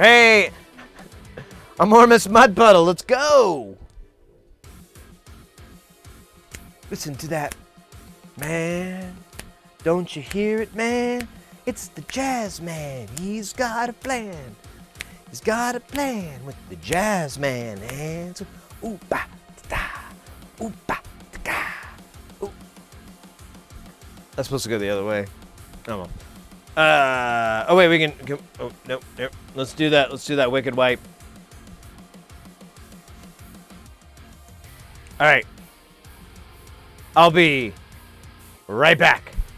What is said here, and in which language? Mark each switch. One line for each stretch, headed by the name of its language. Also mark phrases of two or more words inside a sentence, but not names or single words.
English: Hey, Amormous Mud Puddle, let's go. Listen to that, man. Don't you hear it, man? It's the jazz man. He's got a plan. He's got a plan with the jazz man hands. Ooh ba da, ooh ba da. Ooh. That's supposed to go the other way. Oh well. Oh wait, we can. Oh no, no. Let's do that. Let's do that wicked wipe. All right. I'll be right back.